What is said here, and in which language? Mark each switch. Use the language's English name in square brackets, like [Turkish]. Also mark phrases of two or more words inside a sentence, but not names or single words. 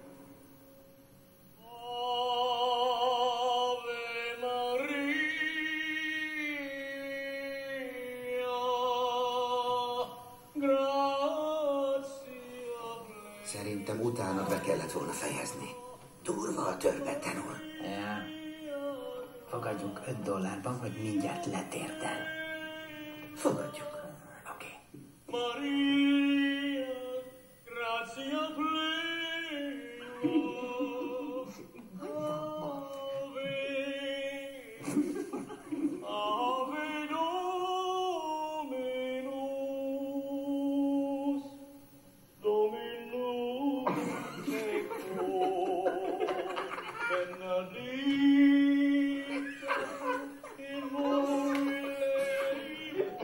[Hungarian] Szerintem utána be kellett volna fejezni. Durva a törpetenul. Ja. Fogadjunk $5, hogy mindjárt letérdel. Fogadjuk. Oké. [Latin] Maria, grazia pleno. Ave Dominus, Dominus tecum, benedicta in mulieribus.